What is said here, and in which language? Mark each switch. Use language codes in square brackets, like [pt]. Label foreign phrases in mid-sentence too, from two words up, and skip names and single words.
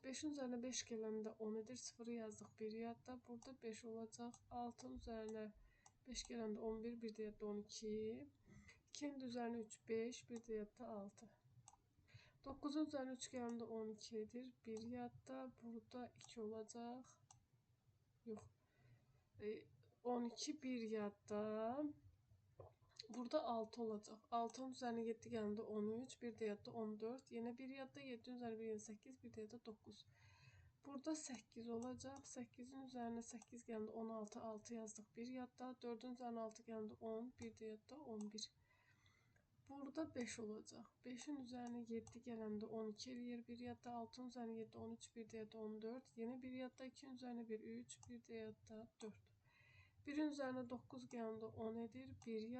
[az] 5'in üzerine 5 gələndə 10 edir. 0'ı yazdık bir yadda. Burada 5 olacak. 6'ın üzerine 5 gələndə 11, bir də yadda 12. 2'nin üzerine 3, 5, bir də yadda 6. 9'un üzerine 3 gələndə 12 edir. Bir yadda. Burada 2 olacak. Yok. 12 bir yadda. Burada 6 olacak. 6'ın üzerine 7 gələndə 13, bir də yadda 14. Yine bir yadda 7'nin üzerine 1 8, bir də yadda 9. Burada 8 olacak. 8'in üzerine 8 gələndə 16, 6 yazdık bir yadda. 4'ün üzerine 6 gələndə 10, bir də yadda 11. Burada 5 olacak. 5'in üzerine 7 gələndə 12 eləyir bir yadda. 6'ın üzerine 7, 13, bir də yadda 14. Yine bir yadda 2'nin üzerine 1, 3, bir də yadda 4. 1'in üzerine 9 gələndə 10 edir.